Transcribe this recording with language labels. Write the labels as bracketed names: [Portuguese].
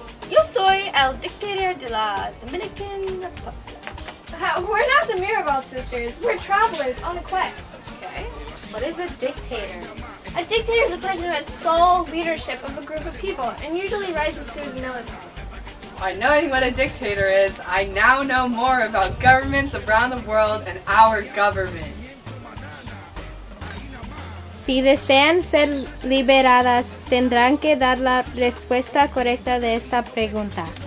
[Spanish] Yo soy el dictator de la Dominican Republic. [English] We're not the Mirabelle sisters. We're travelers on a quest. Okay. What is a dictator? A dictator is a person who has sole leadership of a group of people and usually rises through the military. By knowing what a dictator is, I now know more about governments around the world and our government. [Spanish] Si desean ser liberadas, tendrán que dar la respuesta correcta de esta pregunta.